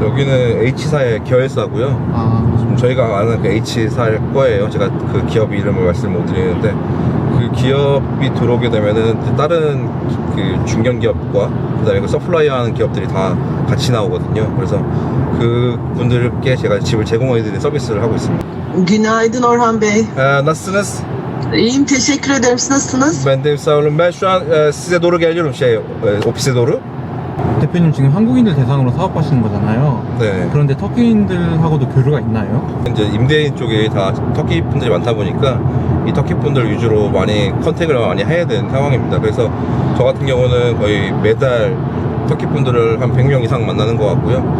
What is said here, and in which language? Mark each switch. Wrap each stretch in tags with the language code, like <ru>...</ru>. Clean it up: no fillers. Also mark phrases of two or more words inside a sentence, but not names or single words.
<ko>여기는 H사의 계열사고요. 지금 저희가 아는 그 H사일 거예요. 제가 그 기업 이름을 말씀 못 드리는데, 그 기업이 들어오게 되면은 다른 그 중견기업과 그다음에 그 서플라이어 하는 기업들이 다 같이 나오거든요. 그래서 그 분들께 제가 집을 제공해드리는 서비스를 하고 있습니다.</ko> <tr>Günaydın Orhan Bey. Nasılsınız? İyiyim, teşekkür ederim. Siz nasılsınız? Ben de sağ olun. Ben şu an size doğru geliyorum, ofise doğru.</tr> <ko>대표님 지금 한국인들 대상으로 사업하시는 거잖아요. 네. 그런데 터키인들하고도 교류가 있나요? 이제 임대인 쪽에 다 터키 분들이 많다 보니까 이 터키 분들 위주로 많이 컨택을 많이 해야 되는 상황입니다. 그래서 저 같은 경우는 거의 매달 터키 분들을 한 100명 이상 만나는 것 같고요.</ko>